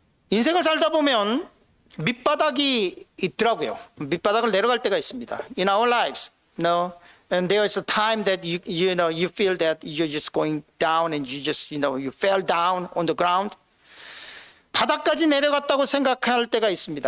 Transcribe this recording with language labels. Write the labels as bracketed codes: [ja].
[ko] 인생을 살다 보면 밑바닥이 있더라고요. 밑바닥을 내려갈 때가 있습니다. [en] In our lives, and there is a time that you feel that you're just going down and you fell down on the ground. [ko] 바닥까지 내려갔다고 생각할 때가 있습니다.